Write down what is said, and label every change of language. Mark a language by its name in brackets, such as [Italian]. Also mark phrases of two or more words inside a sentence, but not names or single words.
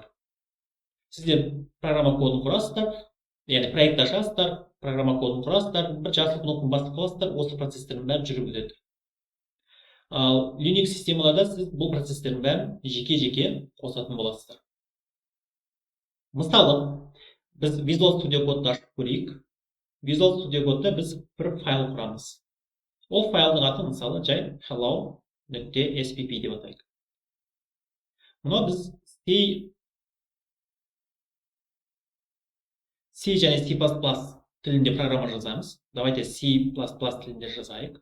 [Kazakh] Сіздер программа кодын құрасыздар, яғни проект ашасыздар, программа кодын құрасыздар, бір жасыл кнопканы басып қаласыздар, осы процесстердің бәрін жүріп өтеді. Ал Linux системаларда сіз бұл процесстердің бәрін жеке-жеке қосатын боласыздар. Мысалы, біз Visual Studio кодты ашып көрейік. Visual Studio кодта біз бір файл құрамыз. Ол файлдың аты мысалы жай hello.spp деп атайық. Мұны біз C және C++ тілінде программа жазамыз. Давайте C++ тілінде жазайық.